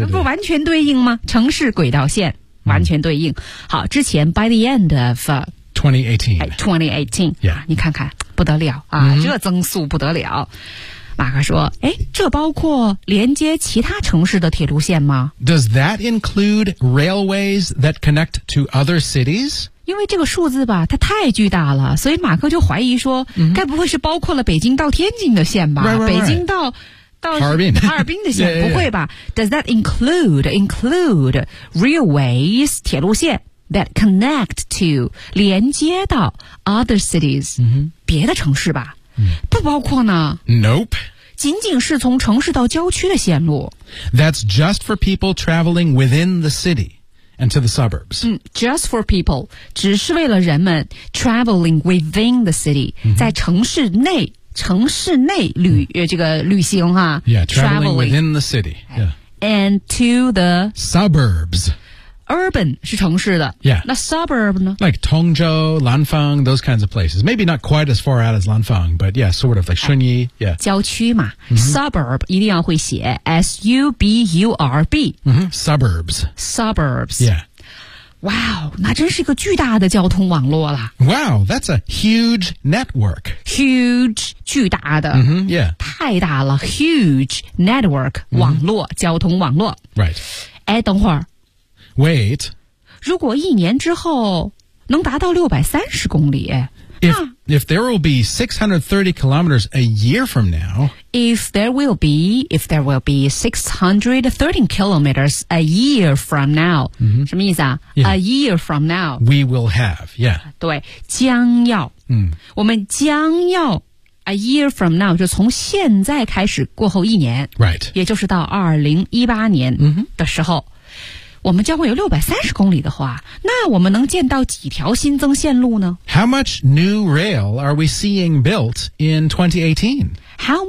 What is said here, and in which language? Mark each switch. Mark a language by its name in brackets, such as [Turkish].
[Chinese] 不完全对应吗城市轨道线。完全对应。好之前 [English] by the end of 2018. Yeah. [Chinese] 你看看不得了啊、mm-hmm. 这增速不得了。马克说诶这包括连接其他城市的铁路线吗 [English] Does that include railways that connect to other cities? [Chinese] 因为这个数字吧它太巨大了所以马克就怀疑说、mm-hmm. 该不会是包括了北京到天津的线吧 [English] right. [Chinese] 北京到哈尔滨的线 不会吧 [English] Does that include railways, [Chinese] 铁路线 [English] that connect to, [Chinese] 连接到 [English] other cities,、 mm-hmm. [Chinese] 别的城市吧不包括呢 [English] Nope. [Chinese] 仅仅是从城市到郊区的线路。 [English] That's just for people traveling within the city and to the suburbs.、 just for people, [Chinese] 只是为了人们 [English] traveling within the city,、mm-hmm. [Chinese] 在城市内旅、这个旅行哈。 [English] Yeah, traveling within the city.、Yeah. And to the suburbs. [Chinese] urban 是城市的 [English] Yeah. [Chinese] 那 suburb 呢 [English] Like Tongzhou, Lanfang, those kinds of places. Maybe not quite as far out as Lanfang, but yeah, sort of like Shunyi. Yeah. [Chinese] 郊区嘛、mm-hmm. Suburb 一定要会写 S-U-B-U-R-B、 [English] mm-hmm. Suburbs. Suburbs. Yeah. [Chinese] Wow, 那真是一个巨大的交通网络了。 [English] Wow, that's a huge network. [Chinese] Huge, 巨大的。 [English] Mm-hmm, yeah. [Chinese] 太大了 [English] huge network,、 [Chinese] mm-hmm. 网络交通网络。 [English] Right. [Chinese] 哎，等会儿。 [English] Wait. [Chinese] 如果一年之后能达到630公里。 [English] If there will be 630 kilometers a year from now. If there will be 630 kilometers a year from now.、 Mm-hmm. [Chinese] 什么意思啊、 [English] yeah. A year from now. We will have, yeah. [Chinese] 对将要、 mm. 我们将要 [English] a year from now, [Chinese] 就从现在开始过后一年。 [English] Right. [Chinese] 也就是到2018年的时候、 mm-hmm. 我们将会有630公里的话，那我们能建到几条新增线路呢 [English] ?How much new rail are we seeing built in 2018?How